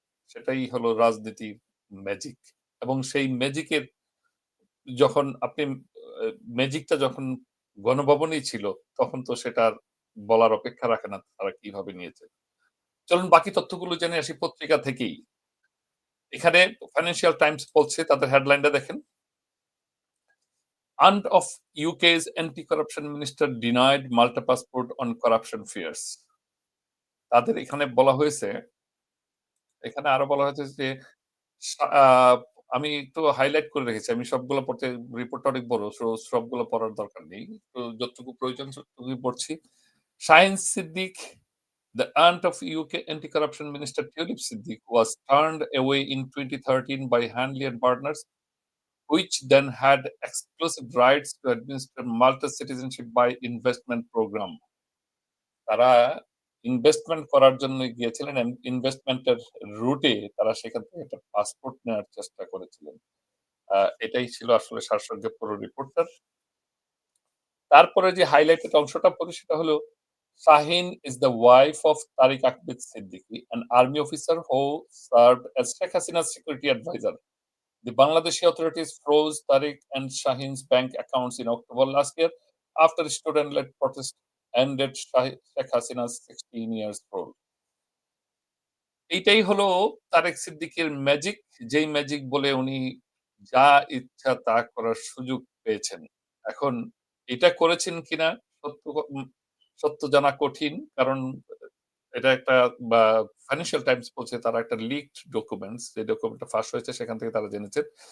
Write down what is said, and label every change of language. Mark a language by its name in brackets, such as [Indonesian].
[Bangla] সেটাই হলো রাজনীতির ম্যাজিক। এবং সেই ম্যাজিকের যখন আপনি ম্যাজিকটা যখন গণভবনেই ছিল, তখন তো সেটা আর বলার অপেক্ষা রাখে না তারা কিভাবে নিয়েছে। চলুন বাকি তথ্যগুলো জেনে আসি পত্রিকা থেকেই। এখানে ফাইন্যান্সিয়াল টাইমস বলছে তাদের হেডলাইনটা দেখেন। [English] Aunt of UK's anti-corruption minister denied Malta passport on corruption fears. [Bangla] তাদের এখানে বলা হয়েছে, এখানে আরো বলা হয়েছে যে সা আ আমি একটু হাইলাইট করে রেখেছি। আমি সবগুলো পড়তে রিপোর্টটা অনেক বড়। সবগুলো পড়ার দরকার নেই। তো যতটুকু প্রয়োজন ততটুকুই পড়ছি। [English] Shahin Siddiq, the aunt of UK anti-corruption minister Tulip Siddiq was turned away in 2013 by Hanley and Partners, which then had exclusive rights to administer Malta citizenship by investment program. [Bangla] তারা ইনভেস্টমেন্ট করার জন্য গিয়েছিলেন। ইনভেস্টমেন্টের রুটে তারা সেখান থেকে একটা পাসপোর্ট নেওয়ার চেষ্টা করেছিলেন। আ এটাই ছিল আসলে সারসংক্ষেপ পুরো রিপোর্টটার। তারপরে যে হাইলাইটেড অংশটা পড়ি সেটা হলো, [English] Shaheen is the wife of Tariq Ahmed Siddiqui, an army officer who served as Sheikh Hasina's security advisor. The Bangladeshi authorities froze Tariq and Shaheen's bank accounts in October last year after student-led protest ended Sheikh Hasina's 16 years rule. [Bangla] এইটাই হলো তারেক সিদ্দিকের magic. যেই magic বলে উনি যা ইচ্ছা তা করার সুযোগ পেয়েছেন। এখন এটা করেছেন কিনা সত্য সত্য জানা কঠিন। কারণ এটা একটা বা ফাইন্যান্সিয়াল টাইমস বলছে তারা একটা লিকড ডকুমেন্টস, যে ডকুমেন্টটা ফাঁস হয়েছে সেখান থেকে তারা জেনেছেন।